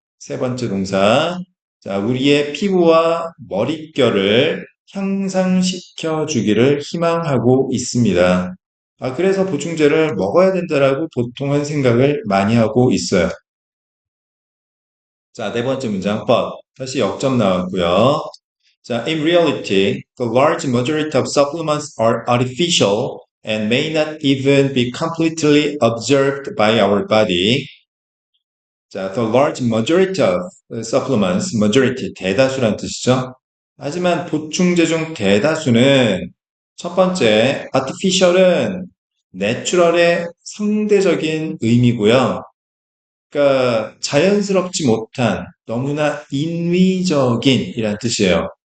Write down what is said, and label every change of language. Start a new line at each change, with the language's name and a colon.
Korean: 세 번째 동사 자, 우리의 피부와 머릿결을 향상시켜 주기를 희망하고 있습니다. 그래서 보충제를 먹어야 된다라고 보통은 생각을 많이 하고 있어요. 자, 네 번째 문장 but 다시 역점 나왔고요.
English: 자, in reality, the large majority of supplements are artificial and may not even be completely absorbed by our body.
Korean: 자,
English: the large majority of supplements,
Korean: majority, 대다수란 뜻이죠. 하지만 보충제 중 대다수는 첫 번째, artificial은 내추럴의 상대적인 의미고요. 그러니까 자연스럽지 못한, 너무나 인위적인 이란 뜻이에요.